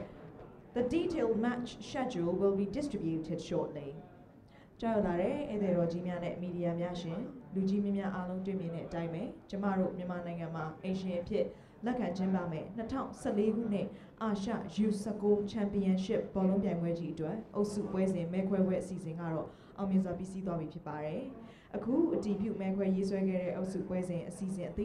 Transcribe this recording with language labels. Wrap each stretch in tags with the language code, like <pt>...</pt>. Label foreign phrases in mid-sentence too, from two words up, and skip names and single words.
<en>The detailed match schedule will be distributed shortly.</en> <my>ကြောက်လာတဲ့ဧည့်သည်တော်ကြီးများနဲ့မီဒီယာများရှင်လူကြီးများများအားလုံးတွေ့မြင်တဲ့အတိုင်းပဲကျမတို့မြန်မာနိုင်ငံမှာအေရှင်အဖြစ်လက်ခံကျင်းပမယ်2014ခုနှစ်အာရှ U19 Championship ဘောလုံးပြိုင်ပွဲ ကြီးအတွက်အုပ်စုပွဲစဉ်မဲခွဲပွဲအစီအစဉ်ကတော့အောင်မြင်စွာပြီးစီးသွားပြီဖြစ်ပါတယ်။အခုအတီးပြုမဲခွဲရေးဆွဲခဲ့တဲ့အုပ်စုပွဲစဉ်အစီအစဉ်အ</my>